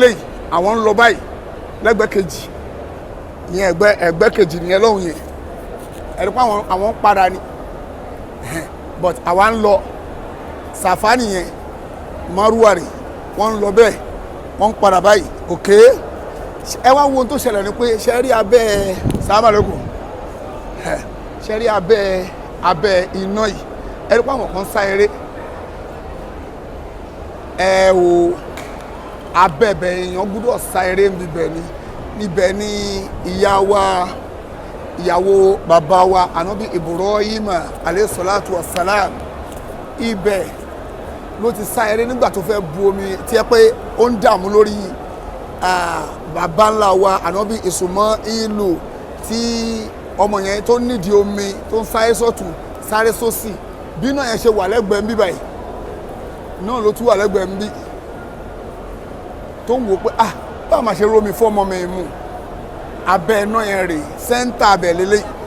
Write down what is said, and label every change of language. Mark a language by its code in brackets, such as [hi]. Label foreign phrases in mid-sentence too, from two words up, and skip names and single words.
[yo] eléyìí àwọn ń lọ báyìí lẹ́gbẹ́ kejì ìyẹn ẹgbẹ́ kejì nìyẹn lọ́hùn yẹn ẹ rí pé àwọn ń padà ni but àwa ń lọ Safa nìyẹn Marwa rè wọ́n ń lọ bẹ́ẹ̀ wọ́n ń padà báyìí òkè ẹ wá wo ohun tó ṣẹlẹ̀ ni pé ṣe rí abẹ́ sàmàlẹ́kùn ṣe rí abẹ́ iná yìí ẹ rí pé àwọn kan sá eré ẹ o abẹ́bẹ̀ èèyàn gbúdọ̀ sá eré níbẹ̀ ni ìyàwó bàbá wa ànábì Ibrahim [ar] عليه الصلاة والسلام [yo] ibẹ̀ ló ti sá eré nígbà tó fẹ́ bu omi tí ẹ pé ó ń dààmú lórí bàbá ńlá wa ànábì Ismailu tí ọmọ yẹn tó nídìí omi tó ń sáré sọ́tún sáré sósì bí náà yẹn ṣe wà lẹ́gbẹ̀ẹ́ ń bí báyìí náà ló tún wà lẹ́gbẹ̀ẹ́ ń bí tó ń wò pé báwo máa ṣe rómi fún ọmọ mi mu abẹ́ iná yẹn rè sẹ́ńtà abẹ́ lélẹ̀